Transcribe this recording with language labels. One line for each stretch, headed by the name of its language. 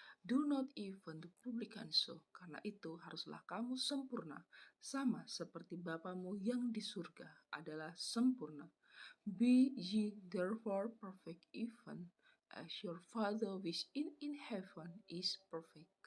English: Do not even the publican so.
Indonesian: Karena itu haruslah kamu sempurna, sama seperti Bapamu yang di surga adalah sempurna.
English: Be ye therefore perfect, even as your Father which is in heaven is perfect.